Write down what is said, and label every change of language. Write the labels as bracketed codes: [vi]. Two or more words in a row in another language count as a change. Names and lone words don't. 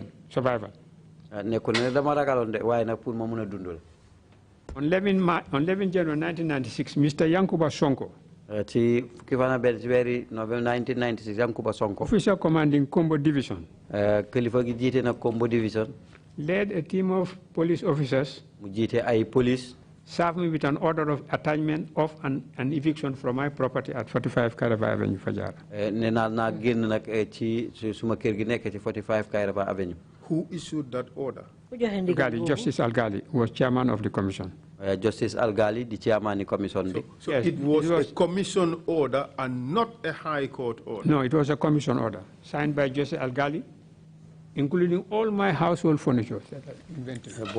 [en] On 11 January 1996, Mr. Yankuba Sonko, November 1996 Yankuba Sonko. Officer commanding Combo Division. [wo] Kilifa gi jiite na Combo Division. [en] Led a team of police officers. [wo] Mu jiite ay police. [en] Served me with an order of attachment of an eviction from my property at 45 Kairaba Avenue, Fajara. [wo] Nee naa naa génn nag ci suma kër gi nekk ci 45 Kairaba Avenue. [en] Who issued that order? Gali, Justice Al-Gali was chairman of the commission. Justice Al-Gali, the chairman of the commission. So yes, it was a commission order and not a high court order? No, it was a commission order signed by Justice Al-Gali, including all my household furniture that I invented.